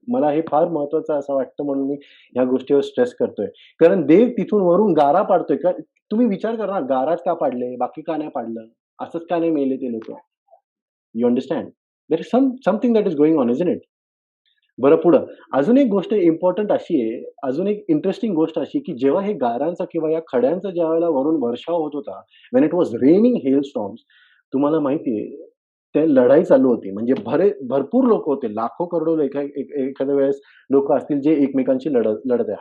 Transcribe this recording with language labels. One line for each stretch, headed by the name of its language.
Marathi: मला हे फार महत्वाचं असं वाटतं म्हणून मी ह्या गोष्टीवर स्ट्रेस करतोय. कारण देव तिथून वरून गारा पाडतोय. तुम्ही विचार करा ना, गाराच का पाडले? बाकी का नाही पाडलं? असंच का नाही मेले ते लोकं?
English: You understand? There is something that is going on, isn't it?
Marathi: बरं पुढं. अजून एक गोष्ट इम्पोर्टंट अशी आहे, अजून एक इंटरेस्टिंग गोष्ट अशी, की जेव्हा हे गारांचा किंवा या खड्यांचा ज्यावेळेला वरून वर्षाव होत होता,
English: when it was raining hail storms,
Marathi: तुम्हाला माहिती आहे, ते लढाई चालू होती. म्हणजे भरपूर लोकं होते. लाखो करोडो एखाद्या वेळेस लोकं असतील, जे एकमेकांशी लढत लढत आहे.